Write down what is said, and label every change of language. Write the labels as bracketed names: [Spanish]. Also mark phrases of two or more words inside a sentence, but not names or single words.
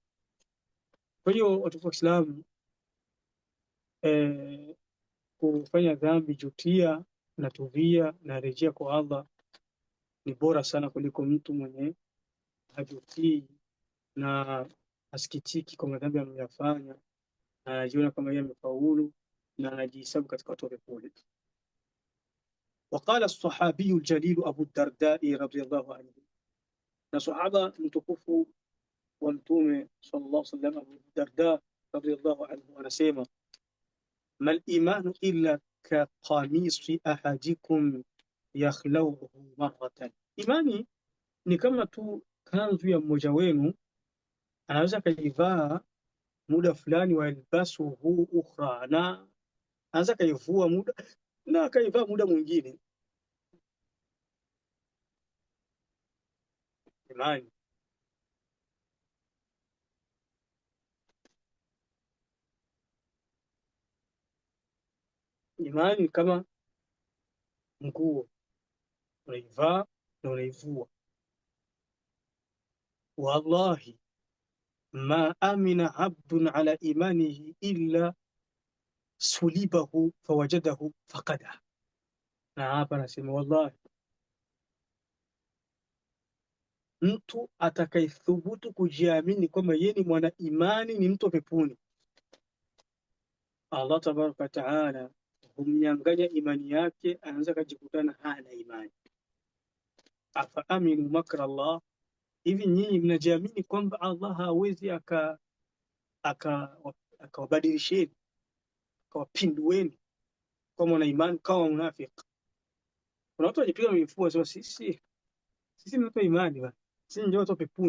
[Swahili] Kwa hiyo watu wa Kiislamu, kufanya dhambi, jutia na tubia na rejea kwa Allah ni bora sana kuliko mtu mwenye hajutii na asikitiki kwa madhambi anayofanya na anajiona kama yeye amefaulu na anajihesabu katika watu wa peponi. [Arabic] وقال الصحابي الجليل أبو الدرداء رضي الله عنه، [Swahili] na sahaba mtukufu wa Mtume [Arabic] صلى الله عليه وسلم [Swahili] Abu Darda [Arabic] رضي الله عنه [Swahili] anasema, [Arabic] مال إيمان إلا كقميص أحدكم يخلعه مرة, [Swahili] imani ni kama tu kanzu ya mmoja wenu anaweza kaivaa muda fulani, [Arabic] ويلبسه أخرى, [Swahili] na anaweza kaivua muda na akaivaa muda mwingine. Imani kama nguo, unaivaa na unaivua. [Arabic] والله ما أمن عبد على إيمانه إلا سلبه فوجده فقده. [Swahili] Na hapa nasema wallahi, mtu atakayethubutu kujiamini kwamba yeye ni mwana imani, ni mtu wa peponi, [Arabic] الله تبارك وتعالى [Swahili] humnyang'anya imani yake, anaweza kujikutana hana imani. [Arabic] أفأمنوا مكر الله, [Swahili] hivi nyinyi mnajiamini kwamba Allah hawezi akawabadilisheni akawapindueni kwa mwana imani kama munafiki? Kuna watu wajipiga mifua sio, sisi ni watu wa imani bwana, sisi ndio watu wa peponi.